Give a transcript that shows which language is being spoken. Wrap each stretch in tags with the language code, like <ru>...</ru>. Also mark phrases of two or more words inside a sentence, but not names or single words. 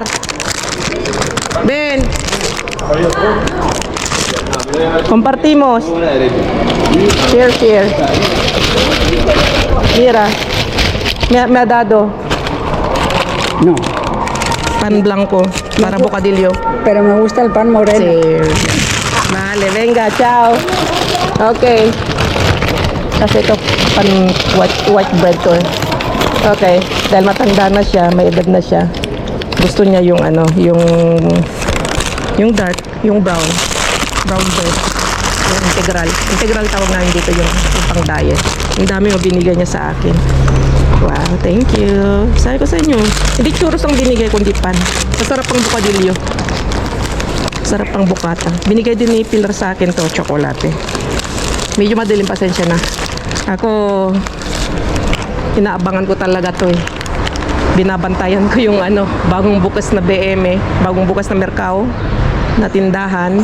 <es>Ven. Compartimos.</es> <en>Here, here.</en> <es>Mira, me ha dado No, pan blanco para bocadillo. pero me gusta el pan moreno. Sí. Vale, venga, chao.</es> <tl>Okay. Kasi ito pan</tl> <en>white bread</en> <tl>ko. Okay, dahil matanda na siya, may edad na siya. Gusto niya yung ano, yung dark, yung</tl> <en>brown bread.</en> <tl>Yung integral. Integral tawag namin dito yung pang diet. Ang dami mo binigay niya sa akin.</tl> <en>Wow, thank you.</en> <tl>Sabi ko sa inyo, hindi churros ang binigay kundi pan. Masarap ang bukadilyo. Sarap ang bukata. Binigay din ni Pilar sa akin to, tsokolate. Medyo madilim, pasensya na. Ako, inaabangan ko talaga to eh. Binabantayan ko yung ano, bagong bukas na BM, bagong bukas na Mercao na tindahan.</tl>